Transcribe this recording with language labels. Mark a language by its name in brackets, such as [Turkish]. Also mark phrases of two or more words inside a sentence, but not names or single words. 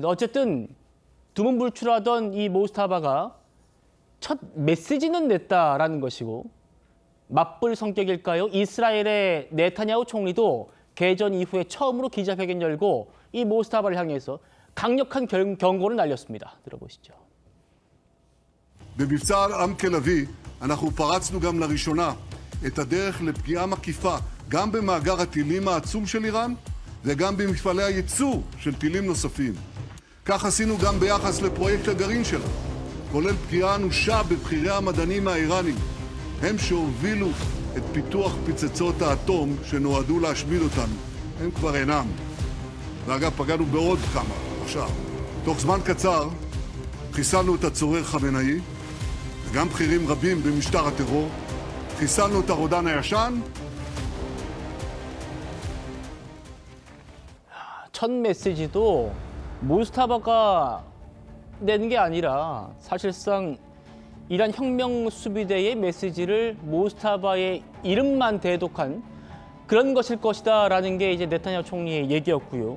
[Korean] 어쨌든 두문불출하던 이 모스타바가 첫 메시지는 냈다라는 것이고, 맞불 성격일까요? 이스라엘의 네타냐후 총리도 개전 이후에 처음으로 기자회견 열고 이 모스타바를 향해서 강력한 경고를 날렸습니다. 들어보시죠. [Hebrew] במבצע עם כלבי אנחנו פרצנו גם לראשונה את הדרך לפגיעה מקיפה גם במאגר הטילים העצום של איראן וגם במפעלי הייצוא של טילים נוספים. כך עשינו גם ביחס לפרויקט הגרעין שלה, כולל פגיעה אנושה בבכירי המדענים האיראנים, הם שהובילו את פיתוח פצצות האטום שנועדו להשמיד אותנו. הם כבר אינם. ואגב, פגענו בעוד כמה עכשיו. תוך זמן קצר חיסלנו את הצורר חמינאי, וגם בכירים רבים במשטר הטרור. חיסלנו את הרודן הישן. [Korean] 첫 메시지도 무스타바가 내는 게 아니라 사실상 이란 혁명 수비대의 메시지를 무스타바의 이름만 대독한 그런 것일 것이다라는 게 이제 네타냐후 총리의 얘기였고요.